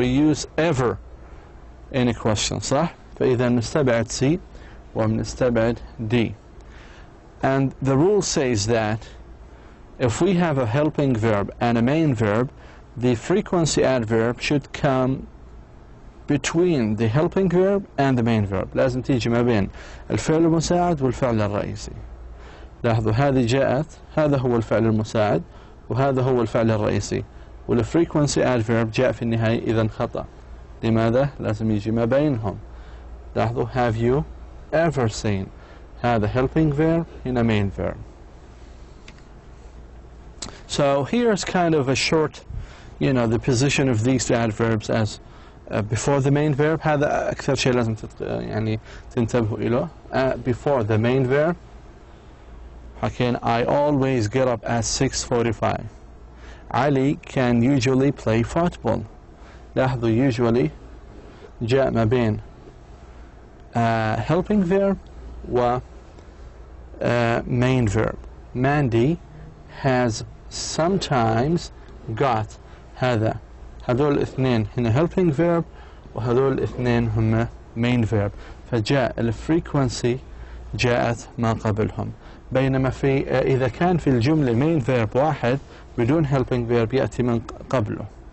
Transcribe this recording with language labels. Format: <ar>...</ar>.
<en>We use ever in a question,</en> <ar>صح؟ فإذا نستبعد C ونستبعد D.</ar> <en>And the rule says that if we have a helping verb and a main verb, the frequency adverb should come between the helping verb and the main verb.</en> <ar>لازم تيجي ما بين الفعل المساعد والفعل الرئيسي. لاحظوا هذه جاءت، هذا هو الفعل المساعد وهذا هو الفعل الرئيسي، والفريكونسي adverb جاء في النهاية إذا خطأ. لماذا؟ لازم يجي ما بينهم.</ar> <en>لاحظوا have you ever seen؟ هذا helping verb in a main verb. So here's kind of a short, you know, the position of these two adverbs as before the main verb.</en> <ar>هذا أكثر شيء لازم يعني تنتبهوا إليه.</ar> <en>Before the main verb حكينا I always get up at 6:45. Ali can usually play football. لاحظوا usually</en> <ar>جاء ما بين</ar> <en>helping verb و main verb. Mandy has sometimes got.</en> <ar>هذول الاثنين هنا helping verb وهذول الاثنين هم main verb. فجاء الفريكونسي جاءت ما قبلهم. بينما في إذا كان في الجملة main verb واحد بدون helping verb يأتي من قبله.</ar>